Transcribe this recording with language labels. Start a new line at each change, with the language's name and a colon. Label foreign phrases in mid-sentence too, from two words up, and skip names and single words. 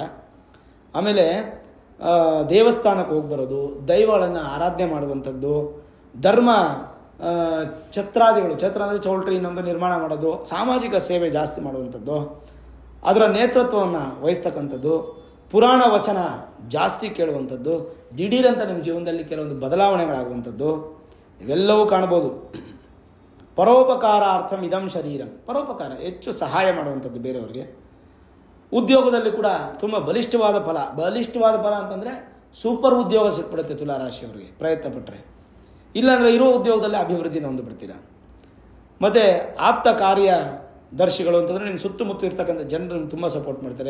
Kannada: ಆಮೇಲೆ ದೇವಸ್ಥಾನಕ್ಕೆ ಹೋಗಿ ಬರೋದು, ದೈವಗಳನ್ನು ಆರಾಧನೆ ಮಾಡುವಂಥದ್ದು, ಧರ್ಮ ಛತ್ರಾದಿಗಳು, ಛತ್ರ ಅಂದರೆ ಚೌಲ್ಟ್ರಿ ಇನ್ನೊಂದು ನಿರ್ಮಾಣ ಮಾಡೋದು, ಸಾಮಾಜಿಕ ಸೇವೆ ಜಾಸ್ತಿ ಮಾಡುವಂಥದ್ದು, ಅದರ ನೇತೃತ್ವವನ್ನು ವಹಿಸ್ತಕ್ಕಂಥದ್ದು, ಪುರಾಣ ವಚನ ಜಾಸ್ತಿ ಕೇಳುವಂಥದ್ದು, ದಿಢೀರಂತ ನಿಮ್ಮ ಜೀವನದಲ್ಲಿ ಕೆಲವೊಂದು ಬದಲಾವಣೆಗಳಾಗುವಂಥದ್ದು ಇವೆಲ್ಲವೂ ಕಾಣ್ಬೋದು.
Sanskrit: ಪರೋಪಕಾರಾರ್ಥಂ ಇದಂ ಶರೀರಂ,
Kannada: ಪರೋಪಕಾರ ಹೆಚ್ಚು ಸಹಾಯ ಮಾಡುವಂಥದ್ದು ಬೇರೆಯವರಿಗೆ. ಉದ್ಯೋಗದಲ್ಲಿ ಕೂಡ ತುಂಬ ಬಲಿಷ್ಠವಾದ ಫಲ ಅಂತಂದರೆ ಸೂಪರ್ ಉದ್ಯೋಗ ಸಿಕ್ಬಿಡುತ್ತೆ ತುಲಾರಾಶಿಯವರಿಗೆ ಪ್ರಯತ್ನ ಪಟ್ಟರೆ. ಇಲ್ಲಾಂದರೆ ಇರೋ ಉದ್ಯೋಗದಲ್ಲಿ ಅಭಿವೃದ್ಧಿನ ಹೊಂದಿಬಿಡ್ತೀರ. ಮತ್ತು ಆಪ್ತ ಕಾರ್ಯದರ್ಶಿಗಳು ಅಂತಂದರೆ ನಿಮ್ಮ ಸುತ್ತಮುತ್ತ ಇರ್ತಕ್ಕಂಥ ಜನರು ತುಂಬ ಸಪೋರ್ಟ್ ಮಾಡ್ತಾರೆ.